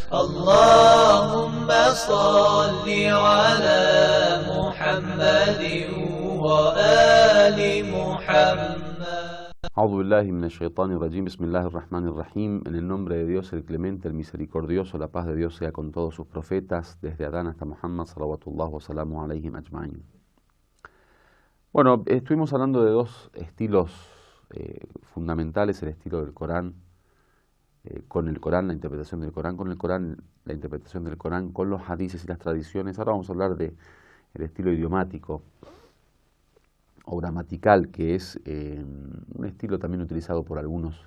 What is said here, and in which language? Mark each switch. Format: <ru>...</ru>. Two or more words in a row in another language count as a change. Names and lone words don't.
<ar>اللهم صل على محمد وآل محمد. أعوذ بالله من الشيطان الرجيم. بسم الله الرحمن الرحيم.</ar> <es>En el nombre de Dios, el clemente, el misericordioso, la paz de Dios sea con todos sus profetas, desde Adán hasta Muhammad,</es> <ar>صلوات الله وسلامه عليهم أجمعين.</ar> <es>Bueno, estuvimos hablando de dos estilos fundamentales: el estilo del Corán, con el Corán, la interpretación del Corán con el Corán, la interpretación del Corán con los hadices y las tradiciones. Ahora vamos a hablar de el estilo idiomático o gramatical, que es un estilo también utilizado por algunos</es>